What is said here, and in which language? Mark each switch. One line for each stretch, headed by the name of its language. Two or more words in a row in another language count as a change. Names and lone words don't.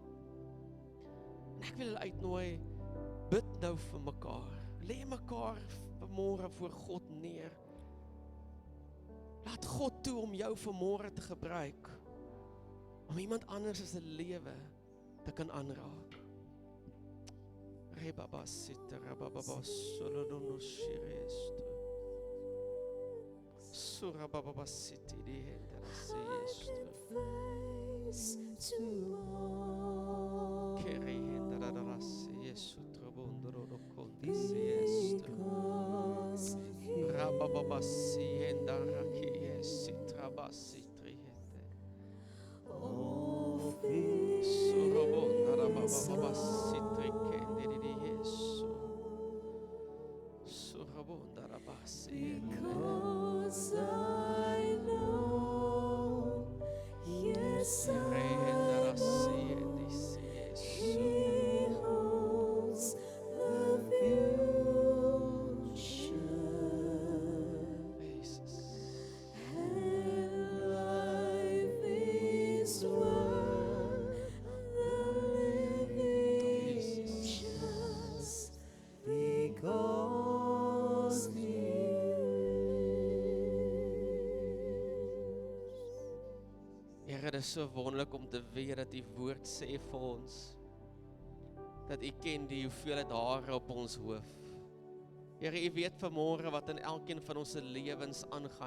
Afrikaans: En ek wil julle uitnooi, bid nou vir mekaar. Lê mekaar vanmôre voor God neer. Laat God toe om jou vanmôre te gebruik, om iemand anders se lewe te kan aanraak. Rebaba sitter, rababa solodono shiresto. Surababa city di hendra seesto. Keri hendra da seesto trabondro do conte seesto. Rababa sienda raki sitrabasi trihende. Surabonda rababa sitrikende di yeso. Surabonda rabasi.
English: Because I know, yes, He holds the future, and life is worth the living just because He
Afrikaans: Here, dit is so wonderlik om te weet dat die woord sê vir ons, dat U ken die hoeveelheid hare op ons hoof. Here, U weet vanmôre wat in elkeen van ons lewens aangaan.